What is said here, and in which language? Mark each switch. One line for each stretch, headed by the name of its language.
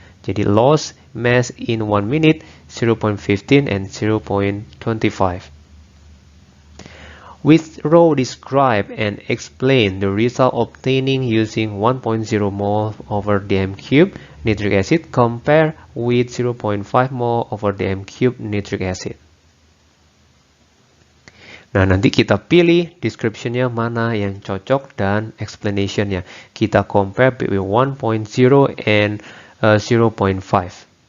Indonesian: Jadi
English: loss mass in 1 minute 0.15 and 0.25. Withrow describe and explain the result obtaining using 1.0 mole over dm cube nitric acid compared with 0.5 mole over dm cube nitric acid.
Indonesian: Nah, nanti kita pilih description-nya mana yang cocok dan explanation-nya. Kita
English: compare between 1.0 and 0.5.